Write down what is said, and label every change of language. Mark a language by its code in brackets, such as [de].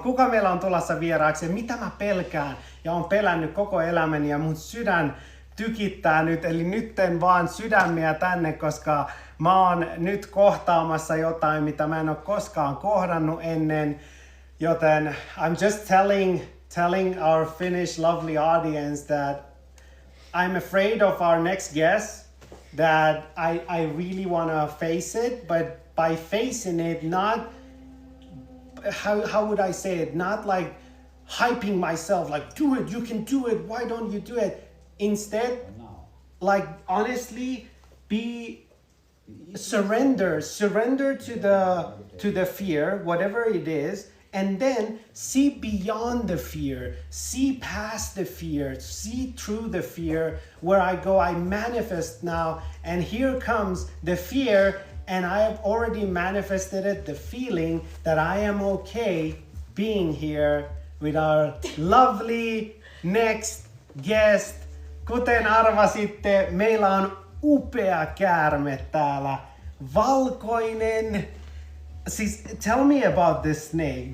[fi] Kuka meillä on tulossa vieraaksi? Mitä mä pelkään? Ja on pelännyt koko elämäni ja mun sydän tykittää nyt. Eli nytten vaan sydämiä tänne, koska mä oon nyt kohtaamassa jotain, mitä mä en ole koskaan kohdannut ennen. [en] Joten I'm just telling our Finnish lovely audience that I'm afraid of our next guest, that I really want to face it, but by facing it, not, how would I say it, not like hyping myself, like do it, you can do it, why don't you do it? Instead, like honestly, surrender to the fear, whatever it is, and then see beyond the fear, see past the fear, see through the fear. Where I go, I manifest now, and here comes the fear, and I have already manifested it, the feeling that I am okay being here with our lovely next guest. [fi] Kuten arvasitte, meillä on upea käärme täällä, valkoinen. [en] Siis, tell me about this snake.